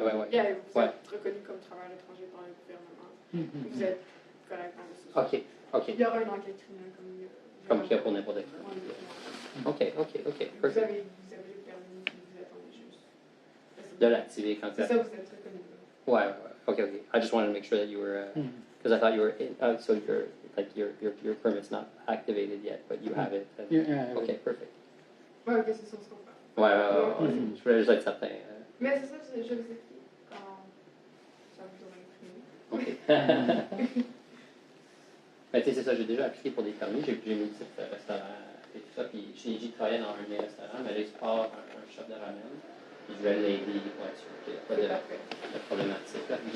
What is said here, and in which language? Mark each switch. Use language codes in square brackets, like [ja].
[fr] Yeah, vous êtes reconnu comme travailleur étranger par le gouvernement. Vous êtes correct dans le système. [en] OK. [fr] Il y aura une enquête criminelle Comme qu'il y a pour n'importe qui. [en] OK. [fr] Vous [en] Perfect. [fr] avez le permis qui vous attendez juste. De l'activer quand C'est ça, vous êtes reconnu. Ouais. Okay. [en] I just wanted to make sure that you were, because I thought you were in, so your permit's not activated yet, but you have it. Yeah. Okay, perfect. [fr] Ouais, ok, c'est ça, on se comprend. Ouais. Je voulais juste être certain. Mais c'est ça, je vous écris quand ça vous aura imprimé. [en] OK. [fr] Ben, tu sais, c'est ça, j'ai déjà appliqué pour des permis, j'ai mis le titre restaurant et tout ça, puis Shinji travaillait dans un de mes restaurants, mais là, il se part un shop de ramen, puis je vais l'aider pour être sûr qu'il n'y a pas de problématique. Là.